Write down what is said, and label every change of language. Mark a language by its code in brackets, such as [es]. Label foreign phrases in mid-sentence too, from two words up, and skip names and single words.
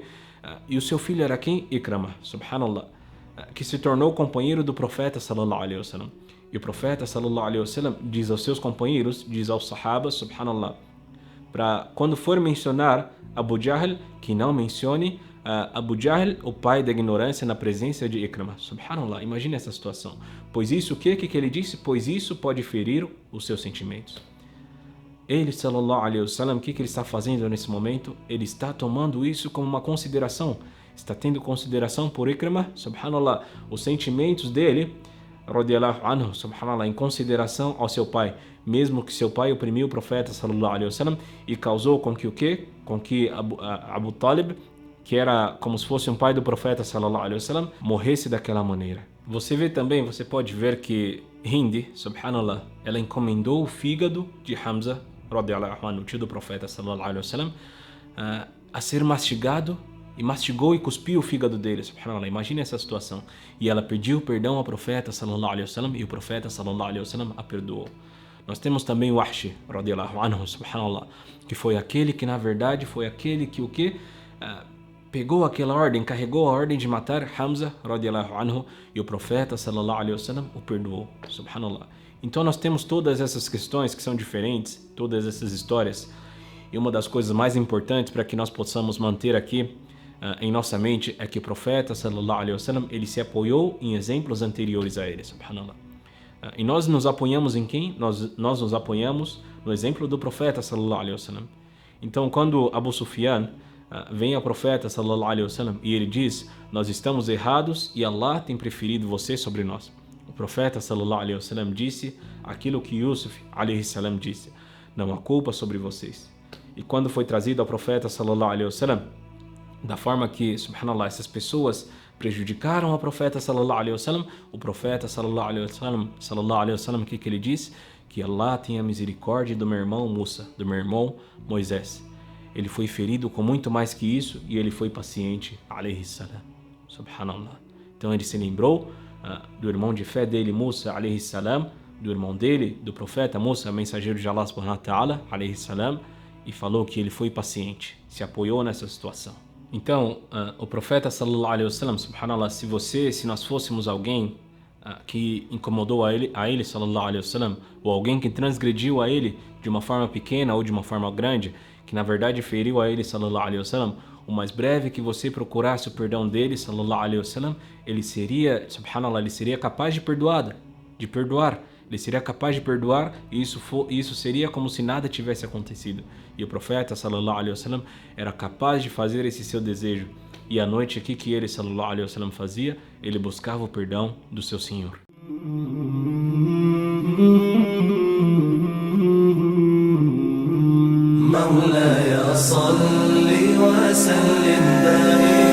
[pt] E o seu filho era quem? Ikrama, subhanallah, que se tornou companheiro do profeta [ar] صلى الله عليه وسلم. [pt] E o profeta [ar] صلى الله عليه وسلم [pt] diz aos seus companheiros, diz aos sahabas, subhanallah, para quando for mencionar Abu Jahl, que não mencione Abu Jahl, o pai da ignorância, na presença de Ikrama. Subhanallah, imagine essa situação. Pois isso, o que ele disse? Pois isso pode ferir os seus sentimentos. Ele, [ar] صلى الله عليه وسلم, [pt] o que ele está fazendo nesse momento? Ele está tomando isso como uma consideração. Está tendo consideração por Ikrama, subhanallah, os sentimentos dele, [ar] رضي الله عنه، سبحان الله, [pt] em consideração ao seu pai, mesmo que seu pai oprimiu o profeta [ar] صلى الله عليه وسلم [pt] e causou com que o quê? Com que Abu Talib, que era como se fosse um pai do profeta [ar] صلى الله عليه وسلم, [pt] morresse daquela maneira. Você vê também, você pode ver que Hind, subhanallah, ela encomendou o fígado de Hamza, [ar] رضي الله عنه, [pt] tio do profeta [ar] صلى الله عليه وسلم, [pt] a ser mastigado, e mastigou e cuspiu o fígado dele, subhanallah, imagine essa situação. E ela pediu perdão ao profeta [ar] صلى الله عليه وسلم [pt] e o profeta [ar] صلى الله عليه وسلم [pt] a perdoou. Nós temos também o Wahshi, [ar] رضي الله عنه, [pt] subhanallah, que foi aquele que na verdade foi aquele que o que pegou aquela ordem, carregou a ordem de matar Hamza, [ar] رضي الله عنه, [pt] e o profeta [ar] صلى الله عليه وسلم [pt] o perdoou, subhanallah. Então nós temos todas essas questões que são diferentes, todas essas histórias. E uma das coisas mais importantes para que nós possamos manter aqui em nossa mente é que o profeta [ar] صلى الله عليه وسلم [pt] ele se apoiou em exemplos anteriores a ele, subhanallah. E nós nos apoiamos em quem? Nós nos apoiamos no exemplo do profeta [ar] صلى الله عليه وسلم. [pt] Então quando Abu Sufyan vem ao profeta [ar] صلى الله عليه وسلم [pt] e ele diz: nós estamos errados e Allah tem preferido você sobre nós. O profeta [ar] صلى الله عليه وسلم [pt] disse aquilo que Yusuf [ar] عليه السلام [pt] disse: não há culpa sobre vocês. E quando foi trazido ao profeta [ar] صلى الله عليه وسلم [pt] da forma que, subhanallah, essas pessoas prejudicaram ao profeta [ar] صلى الله عليه وسلم, [pt] o profeta [ar] صلى الله عليه وسلم, [pt] o que ele diz? Que Allah tenha misericórdia do meu irmão Musa, do meu irmão Moisés. Ele foi ferido com muito mais que isso e ele foi paciente, [ar] عليه السلام، سبحان الله. [pt] Então ele se lembrou do irmão de fé dele, [ar] موسى، عليه السلام, [pt] do irmão dele, do profeta Musa, mensageiro de Allah [ar] سبحانه وتعالى، عليه السلام, [pt] e falou que ele foi paciente, se apoiou nessa situação. Então, o profeta [ar] صلى الله عليه وسلم, [pt] subhanallah, se nós fôssemos alguém que incomodou a ele [ar] صلى الله عليه وسلم, [pt] ou alguém que transgrediu a ele de uma forma pequena ou de uma forma grande, que na verdade feriu a ele [ar] صلى الله عليه وسلم, [pt] o mais breve que você procurasse o perdão dele [ar] صلى الله عليه وسلم, [pt] ele seria, subhanallah, ele seria capaz de perdoar. Ele seria capaz de perdoar e isso seria como se nada tivesse acontecido. E o profeta [ar] صلى الله عليه وسلم [pt] era capaz de fazer esse seu desejo. E à noite aqui que ele [ar] صلى الله عليه وسلم [pt] fazia, ele buscava o perdão do seu Senhor. [ar] مولاي صل وسلم